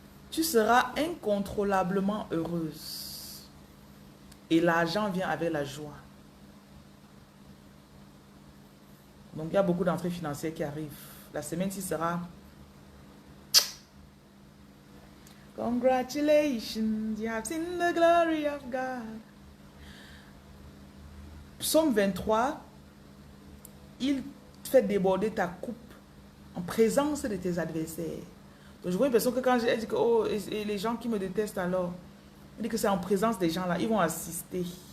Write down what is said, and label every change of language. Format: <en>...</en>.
<fr>Tu seras incontrôlablement heureuse. Et l'argent vient avec la joie. Donc, il y a beaucoup d'entrées financières qui arrivent. La semaine-ci sera...</fr> <en>Congratulations, you have seen the glory of God.</en> <fr>Psaume 23, il fait déborder ta coupe en présence de tes adversaires. Donc, je vois une personne que quand j'ai dit que oh, et les gens qui me détestent alors, il dit que c'est en présence des gens là, ils vont assister.</fr>